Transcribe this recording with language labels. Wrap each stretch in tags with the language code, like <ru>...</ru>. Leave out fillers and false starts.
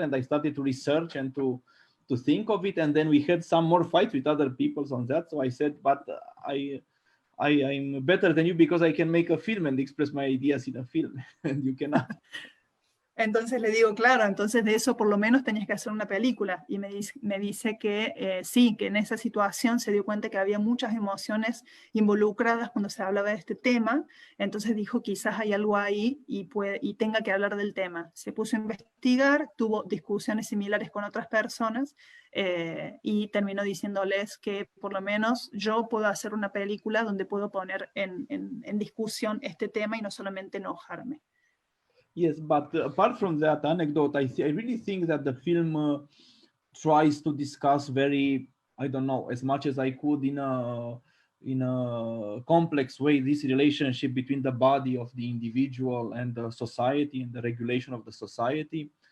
<en>And I started to research and to think of it. And then we had some more fights with other people on that. So I said, but I'm better than you because I can make a film and express my ideas in a film, and you cannot.</en> <es>Entonces le digo, claro, entonces de eso por lo menos tenías que hacer una película. Y me dice que sí, que en esa situación se dio cuenta que había muchas emociones involucradas cuando se hablaba de este tema. Entonces dijo, quizás hay algo ahí y tenga que hablar del tema. Se puso a investigar, tuvo discusiones similares con otras personas y terminó diciéndoles que por lo menos yo puedo hacer una película donde puedo poner en discusión este tema y no solamente enojarme.</es> <en>Yes, but apart from that anecdote, I really think that the film tries to discuss very, I don't know, as much as I could in a complex way, this relationship between the body of the individual and the society and the regulation of the society.</en>